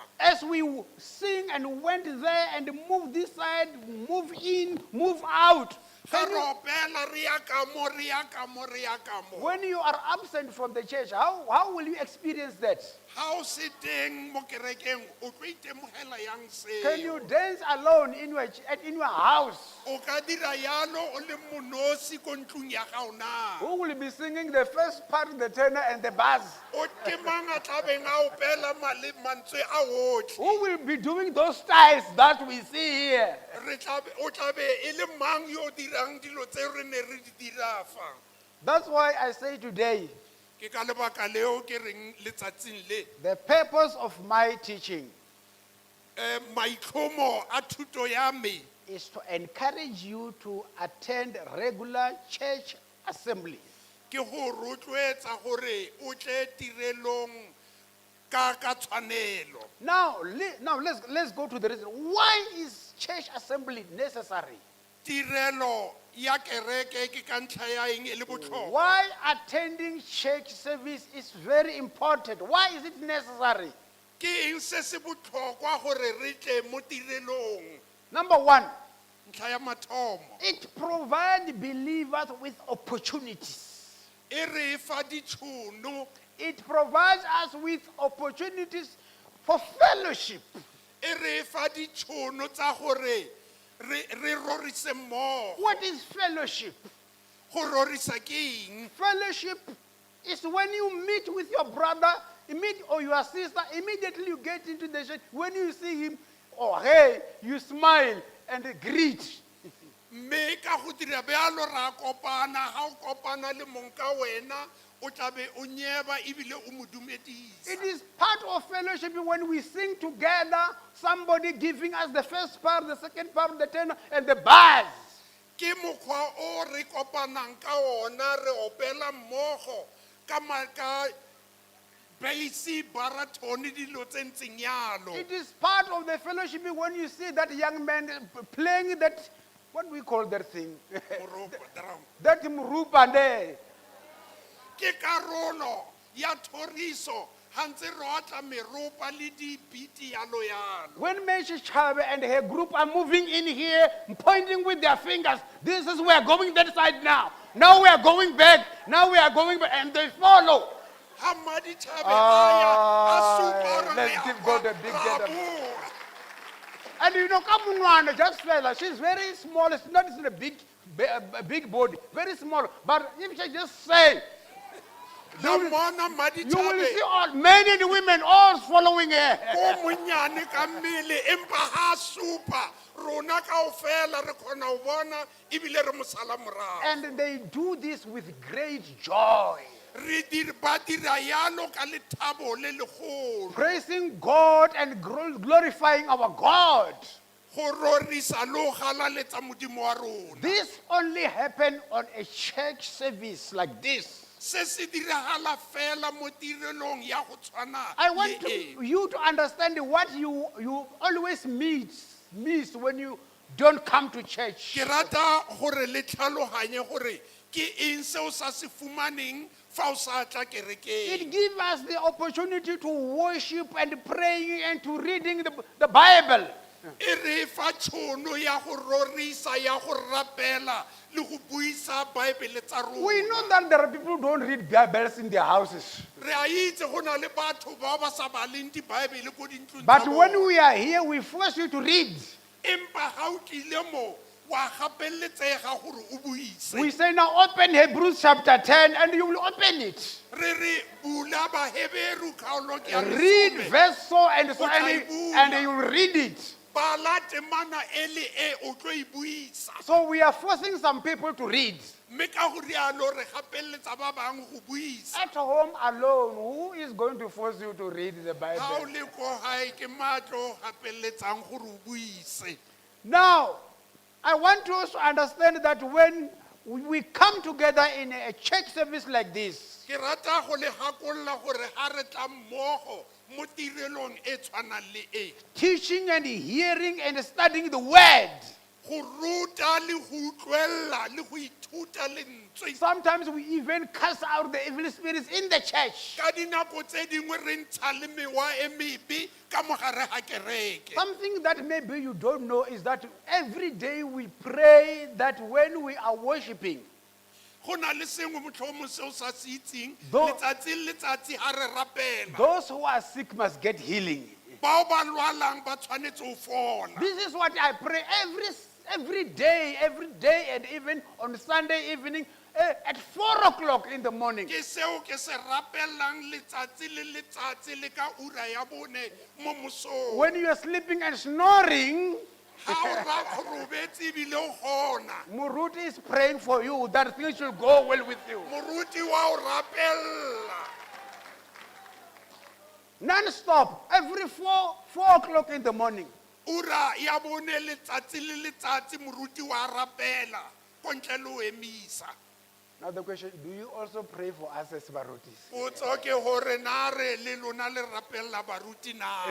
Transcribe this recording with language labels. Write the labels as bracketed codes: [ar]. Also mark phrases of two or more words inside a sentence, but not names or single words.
[en] As we sing and went there and moved this side, move in, move out. [tn] Ga re opela re ya ka mo, re ya ka mo, re ya ka mo. [en] When you are absent from the church, how will you experience that? [tn] Ha o se teng mo kerekeng o tlo itemogela yang [en] Can you [tn] seo. [en] dance alone in your house? [tn] O ka dira yalo o le monosi ko ntlong ya gago na. [en] Who will be singing the first part, the tenor and the bass? [tn] O ke mang a tlabeng a opela mantswe a otlhe. [en] Who will be doing those styles that we see here? [tn] O tlabe e le mang yo o dirang dilo tse re ne re di dira fa. [en] That's why I say today, [tn] Ke ka lebaka leo ke reng letsatsing le [en] the purpose of my teaching [tn] maitlhomo a thuto ya me [en] is to encourage you to attend regular church assemblies. [tn] ke go rotloetsa gore o tle tirelong ka tshwanelo. [en] Now let's go to the reason. Why is church assembly necessary? [tn] Tirelo ya kereke ke ka ntlha ya eng e le botlhokwa. [en] Why attending church service is very important? Why is it necessary? [tn] Ke eng se se botlhokwa gore re tle mo tirelong. [en] Number one, [tn] Ntlha ya mathomo [en] it provides believers with opportunities. [tn] e re fa ditšhono, [en] It provides us with opportunities for fellowship. [tn] e re fa ditšhono tsa gore re rorise mmogo. [en] What is fellowship? [tn] Go rorisa ke eng? [en] Fellowship is when you meet with your brother, or your sister, immediately you get into the church. When you see him, oh hey, you smile and greet. [tn] Mme ka go dira bjalo ra kopana, ga o kopana le mong ka wena o tlabe o nyeba ebile o mo dumedisa. [en] It is part of fellowship when we sing together, somebody giving us the first part, the second part, the tenor, and the bass. [tn] Ke mokgwa o re kopanang ka ona, re opela mmogo ka bass, baritone, dilo tse ntseng yalo. [en] It is part of the fellowship when you see that young man playing that, what do we call that thing? [tn] Moropa, drum. [en] That murupa there. [tn] Ke karolo ya thoriso ha ntse re otla meropa le dibiti yalo yalo. [en] When Mrs. Chabe and her group are moving in here, pointing with their fingers, this is we are going that side now. Now we are going back. Now we are going back, and they follow. [st] ha Maditjhabe a ya, a supa hore [en] let's [tn] re a [en] give God a [tn] kwa, [en] big [tn] ra [en] hand of- [tn] boa. [en] And you know, Kamunwana, just fella, she's very small. It's not a big body, very small. But if she just say, [st] La mona [en] you will Maditjhabe see all men and women all following her. [st] ko monyane ka mmele empa ha supa rona kaofela re kgona ho bona ebile re mo sala morao. [en] And they do this with great joy, [tn] Ba dira yalo ka lethabo le legolo. [en] praising God and glorifying our God. [tn] Go rorisa le ho galaletsa Modimo wa rona. [en] This only happened on a church service like this. [tn] Se se diragala fela mo tirelong ya go tshwana [en] I want [tn] le e. [en] you to understand what you always miss when you don't come to church. [tn] Ke rata gore le tlhaloganye gore ke eng se o sa se fumaneng fa o sa tla kerekeng. [en] It gives us the opportunity to worship and praying and to reading the Bible. [tn] E re fa tšhono ya go rorisa ya go rapela le go buisa Bible tsa rona. [en] We know that there are people who don't read Bibles in their houses. [tn] Re a itse go na le batho ba ba sa baleng di-Bible ko dintlong tsa [en] But [tn] bona. [en] when we are here, we force you to read. [tn] Empa ga o tlile mo wa gapeletsega gore o buise. [en] We say now open Hebrews chapter 10 and you will open it. [tn] Re re bula Baheberu kgaolo ke ya [en] Read [tn] lesome. [en] verse so and so Okay, and you will read it. [tn] Bala temana ele e o tlo e buisa. [en] So we are forcing some people to read. [tn] Mme ka go rialo re gapeletsa ba bang go buisa. [en] At home alone, who is going to force you to read the [tn] Ha o [en] Bible? [tn] le ko hae ke matlo gapeletsang gore o buise. [en] Now, I want you to understand that when we come together in a church service like this, [tn] Ke rata go le gakolla gore ha re tla mmogo mo tirelong e tshwanang le e. [en] teaching and hearing and studying the word, [tn] Go ruta le go utlwella le go ithuta lentswe. [en] sometimes we even cast out the evil spirits in the church. [tn] Ka dinako tse dingwe re ntsha le mewa e mebe ka mogare ga kereke. [en] Something that maybe you don't know is that every day we pray that when we are worshiping, [tn] Go na le sengwe motlhomo se o sa se itseng [en] Though- [tn] letsatsi le letsatsi ha re rapela. [en] those who are sick must get healing. [st] Bao ba lwalang ba tshwanetse ho fola. [en] This is what I pray every day, and even on Sunday evening at 4 o'clock in the morning. [tn] Ke seo ke se rapelang letsatsi le letsatsi le ka ura ya bone mo mosong. [en] When you are sleeping and snoring, [tn] Ha o ra robetse ebile o gona. [en] Muruti is praying for you that things should go well with you. [tn] Moruti wa o rapella. [en] Non-stop, every 4 o'clock in the morning. [tn] Ura ya bone letsatsi le letsatsi moruti wa rapela ko ntle le ho emisa. [en] Now the question, do you also pray for us as Barutis? [st] Potso ke hore na re le lona le rapella baruti na.